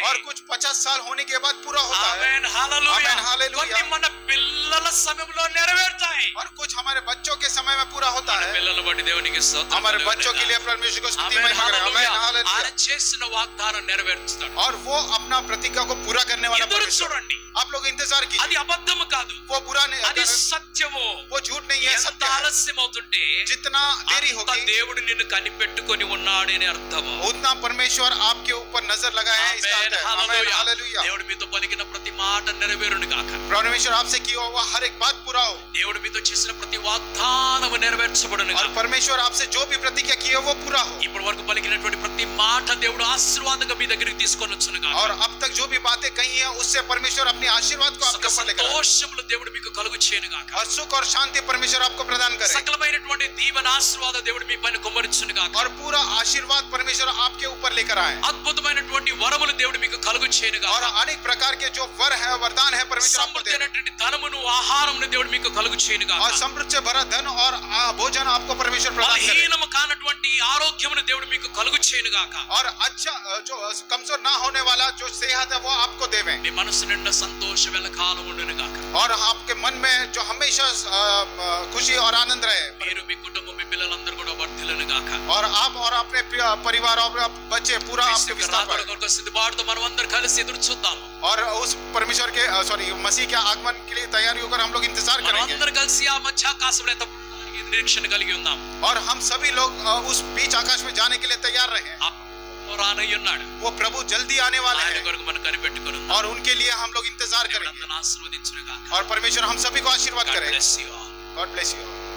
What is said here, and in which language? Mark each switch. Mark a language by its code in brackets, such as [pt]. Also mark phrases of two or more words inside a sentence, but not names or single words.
[hi] और कुछ 50 साल होने के बाद पूरा होता है। [te] ఆమేన్ హల్లెలూయా. ఆమేన్ హల్లెలూయా. కొన్ని మన పిల్లల సమయంలో నెరవేరుతాయి. [hi] और कुछ हमारे बच्चों के समय में पूरा होता [te] మన [hi] है। [te] పిల్లల బట్టి దేవునికి స్తోత్రం. [hi] हमारे बच्चों के लिए परमेश्वर को स्तुति [te] ఆమేన్ [hi] महिमा करें। आमेन [te] హల్లెలూయా. [hi] हालेलुया। [te] ఆయన చేసిన వాగ్దానం నెరవేరుస్తాడు. [hi] और वो अपना प्रतिज्ञा को पूरा करने वाला [te] ఎదురు [hi] परमेश्वर। [te] చూడండి. [hi] आप लोग इंतजार कीजिए, [te] అది అబద్ధము కాదు, [hi] वो बुरा नहीं, [te] అది సత్యము. [hi] वो झूठ नहीं है, [te] ఎంత [hi] सत्य है। [te] ఆలస్యం అవుతుంటే [hi] जितना देरी [te] అంత [hi] होगी [te] దేవుడు నిన్ను కనిపెట్టుకొని ఉన్నాడని అర్థము. [hi] उतना परमेश्वर आपके ऊपर नजर लगाए है, इसका अर्थ है। आमेन हालेलुया। [te] దేవుడు మీతో పలికిన ప్రతి మాట నెరవేరును గాక. [hi] परमेश्वर आपसे किया हुआ हर एक बात पूरा हो। [te] దేవుడు మీతో చేసిన ప్రతి వాగ్దానము నెరవేర్చబడును [hi] और [te] గాక. [hi] परमेश्वर आपसे जो भी प्रतिज्ञा की है वो पूरा हो। [te] ఇప్పటి వరకు పలికినటువంటి ప్రతి మాట దేవుడు ఆశీర్వాదంగా మీ దగ్గరికి తీసుకొని వచ్చును గాక. [hi] और अब तक जो भी बातें कही है उससे परमेश्वर अपनी आशीर्वाद को आपके ऊपर लेकर आए। [te] సంతోషములు దేవుడు మీకు కలుగు చేయను గాక. [hi] और सुख और शांति परमेश्वर आपको प्रदान करे। [te] సకలమైనటువంటి దీవెన ఆశీర్వాద దేవుడు మీ పైన కుమ్మరించును గాక. [hi] और पूरा आशीर्वाद परमेश्वर आपके ऊपर लेकर आए। [te] అద్భుతమైనటువంటి వరములు దేవుడు మీకు కలుగు చేయను గాక. [hi] और अनेक प्रकार के जो वर है, वरदान है, परमेश्वर आपको दे। [te] సమృద్ధమైనటువంటి ధనమును ఆహారమును దేవుడు మీకు కలుగు చేయను గాక. [hi] और समृद्ध से भरा धन और भोजन आपको परमेश्वर प्रदान करे। [te] బలహీనము కానటువంటి ఆరోగ్యమును దేవుడు మీకు కలుగు చేయను గాక. [hi] और अच्छा जो कमजोर ना होने वाला जो सेहत है वो आपको देवे। [te] మీ మనసు నిండా సంతోషం ఎల్లకాలం ఉండును గాక. [hi] और आपके मन में जो हमेशा खुशी और आनंद रहे। [te] మీరు మీ కుటుంబం మీ పిల్లలందరూ కూడా వర్ధిల్లును గాక. [hi] और आप और अपने परिवार और बच्चे पूरा आपके विस्तार पाए। [te] కొరకు సిద్ధపాటుతో మనం అందరం కలిసి ఎదురు చూద్దాం. [hi] और उस परमेश्वर के मसीह के आगमन के लिए तैयारी होकर हम लोग इंतजार [te] మనం [hi] करेंगे। [te] అందరం కలిసి ఆ మధ్యాకాశంలో నిరీక్షణ కలిగి ఉన్నాం. [hi] और हम सभी लोग उस बीच आकाश में जाने के लिए तैयार रहे. [te] రానయ్య ఉన్నాడు. [hi] वो प्रभु जल्दी आने वाले हैं. [te] ఆయన కొరకు మనం కనిపెట్టుకొని [hi] और उनके लिए हम लोग इंतजार करेंगे. [te] ఆశీర్వదించును గాక. [hi] और परमेश्वर हम सभी को आशीर्वाद करे. [en] God bless you all. God bless you all.